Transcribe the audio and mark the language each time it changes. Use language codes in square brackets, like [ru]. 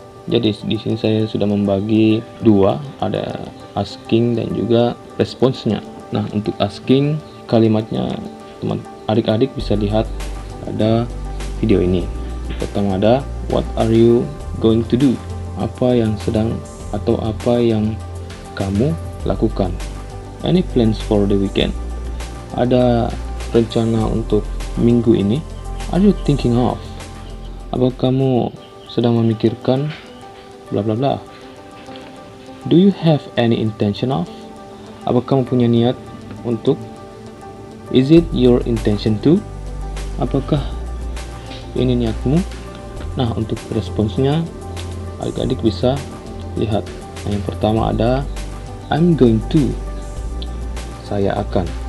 [id] Jadi di sini saya sudah membagi dua, ada asking dan juga responsnya. Nah, untuk asking kalimatnya teman adik-adik bisa lihat ada video ini. Pertama ada [en] what are you going to do? [id] Apa yang sedang atau apa yang kamu lakukan? [en] Any plans for the weekend? [id] Ada rencana untuk minggu ini? [en] Are you thinking of? [id] Apa kamu sedang memikirkan bla bla bla? [en] Do you have any intention of? [id] Apa kamu punya niat untuk? [en] Is it your intention to? [id] Apakah ini niatmu? Nah, untuk responsnya adik-adik bisa lihat. Nah, yang pertama ada [en] I'm going to, [id] saya akan.